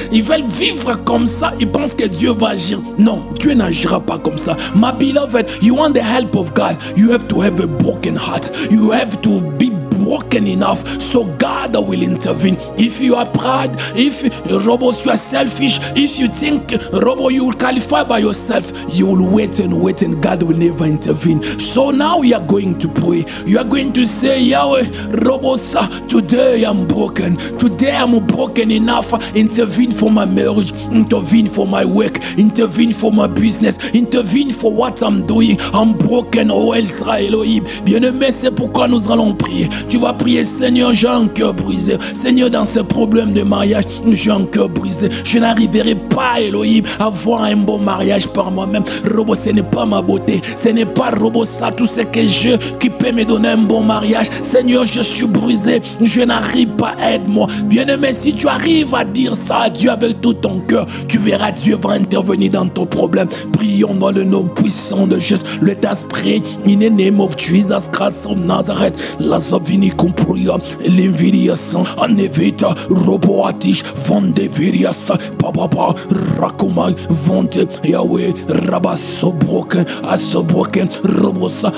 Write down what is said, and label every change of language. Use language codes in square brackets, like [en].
[fr] Ils veulent vivre comme ça, ils pensent que Dieu va agir. Non, Dieu n'agira pas comme ça. [en] My beloved, you want the help of God, you have to have a broken heart. You have to be broken enough so God will intervene. If you are proud, if you are selfish, if you think you will qualify by yourself, you will wait and God will never intervene. So now we are going to pray. You are going to say, Yahweh, today I'm broken. Today I'm broken enough. Intervene for my marriage, intervene for my work, intervene for my business, intervene for what I'm doing. I'm broken, oh Ezra Elohim. [fr] Bien-aimé, c'est pourquoi nous allons prier. Tu vas prier: Seigneur, j'ai un cœur brisé. Seigneur, dans ce problème de mariage, j'ai un cœur brisé. Je n'arriverai pas, Elohim, à avoir un bon mariage par moi-même. Ce n'est pas ma beauté. Ce n'est pas ça, tout ce que j'ai qui peut me donner un bon mariage. Seigneur, je suis brisé. Je n'arrive pas, aide-moi. Bien-aimé, si tu arrives à dire ça à Dieu avec tout ton cœur, tu verras Dieu va intervenir dans ton problème. Prions dans le nom puissant de Jésus. [en] Let us pray in the name of Jesus Christ of Nazareth. Lazovini Kumpuria, Linvirias, Anevita, Roboatish, Vandevirias, Papa, Rakumai, Vante, Yahweh, Rabba, so broken, Robosa.